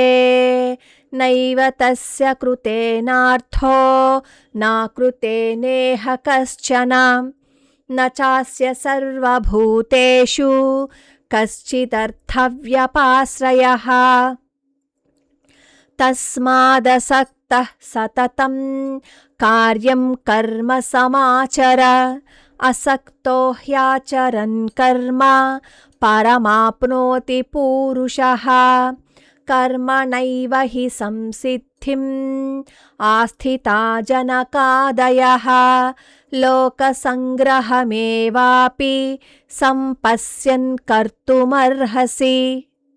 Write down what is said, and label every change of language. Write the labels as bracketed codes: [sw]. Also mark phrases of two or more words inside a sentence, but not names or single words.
[sa] నైవ తస్య కృతేనార్థో నా కృతేనేహ కశ్చన న చాస్య సర్వభూతేషు కశ్చిదర్థవ్యపాశ్రయః. తస్మాదసక్తః युक्तः सततं कार्यं कर्म समाचर असक्तो ह्याचरन् कर्म परमाप्नोति पूरुषः कर्मणैव हि संसिद्धिम् आस्थिता जनकादयः लोकसङ्ग्रहमेवापि सम्पश्यन् कर्तुमर्हसि